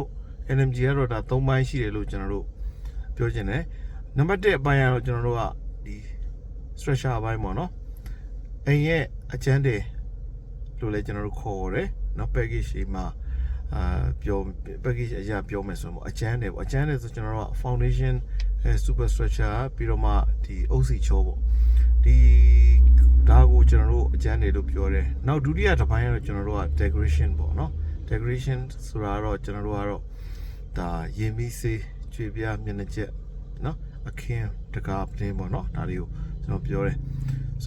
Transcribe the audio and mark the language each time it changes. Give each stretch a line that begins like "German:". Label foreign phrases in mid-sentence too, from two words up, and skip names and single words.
Burmese: NMG ကတော့ဒါ3ပိုင်းရှိတယ်လို့ကျွန်တော်တို့ပြောချင်တယ်နံပါတ်1အပိုင်းကတော့ကျွန်တော်တို့ကဒီ structure အပိုင်းပေါ့နော်အိမ်ရဲ့အကျန်းတယ်လို့လည်းကျွန်တော်တို့ခေါ်ရတယ်နော် package ရှိမှာပြော package အရာပြောမယ်ဆိုတော့အကျ န်းတယ်ပေါ့အကျန်းတယ်ဆိုကျွန်တော်တို့က
English: foundation super structure
Burmese: ပြီးတော့မှဒီ OC ချောပေါ့ဒီဒါကိုကျွန်တော်တို့အကျန်းတယ်လို့ပြောတယ်နောက်ဒုတိယတစ်ပိုင်းကတော့ကျွန်တော်တို့က decoration ပေါ့နော် decoration ဆိုတာတော့ကျွန်တော်တို့ကတော့ဒါရင်မီးစေးကျွေပြားမျက်နှာချက်နော်အခင်းတကားပတင်းပေါ့နော်ဒါတွေကိုကျွန်တော်ပြောတယ်ဆို